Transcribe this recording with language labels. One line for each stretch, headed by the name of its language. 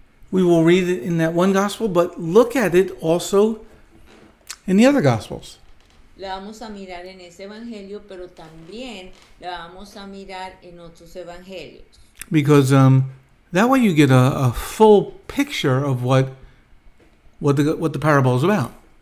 English: we will read it in that one gospel, but look at it also in the other gospels.
Spanish: la vamos a mirar en ese evangelio, pero también la vamos a mirar en otros evangelios.
English: Because that way you get a full picture of what the parable is about.